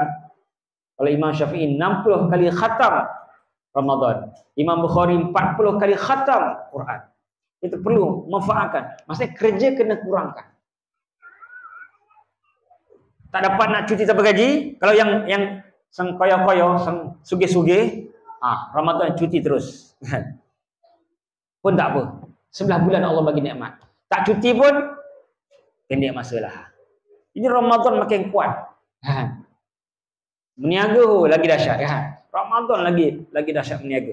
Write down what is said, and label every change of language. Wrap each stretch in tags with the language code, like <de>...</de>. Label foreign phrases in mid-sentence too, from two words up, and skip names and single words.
<ms>Kalau Imam Syafi'i 60 kali khatam Ramadan. Imam Bukhari 40 kali khatam Quran. Kita perlu manfaatkan. Maksudnya kerja kena kurangkan. Tak dapat nak cuti tanpa gaji. Kalau yang</ms> <jv>sang koyo-koyo, sang sugih-sugih,</jv> <ms>Ramadan cuti terus. Pun tak apa. 11 bulan Allah bagi nikmat. Tak cuti pun pendek masalah. Ini Ramadan makin kuat. Meniaga lagi dahsyat. Ramadan lagi dahsyat meniaga.</ms>